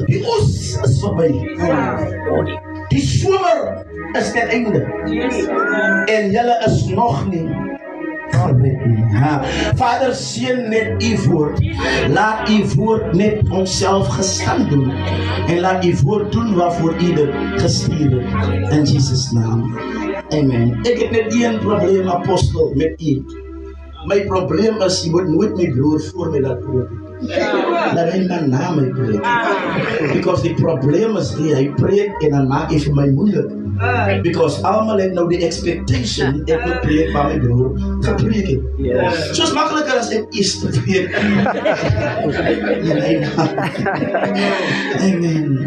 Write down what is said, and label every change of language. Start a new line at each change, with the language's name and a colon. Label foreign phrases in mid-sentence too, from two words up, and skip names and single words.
Afrikaans: Die oes is verby. Die somer is ten einde. En julle is nog nie gered nie. Vader, seën net u woord. Laat u woord net onsself gestand doen. En laat u woord doen waarvoor u dit gestuur het. In Jesus' naam. Amen.
Dutch: Ik heb net één probleem, apostel, met u. Mijn probleem is, je moet nooit mijn broer voor mij laten preken. Laat hij mijn naam preken.
English: Because the
Dutch: probleem is die hij preekt en dan maak ik mij moeilijk. Because allemaal heeft nou de expectation, ik moet preken van mijn broer te preken. Zo is makkelijker als ik is te preken. Amen.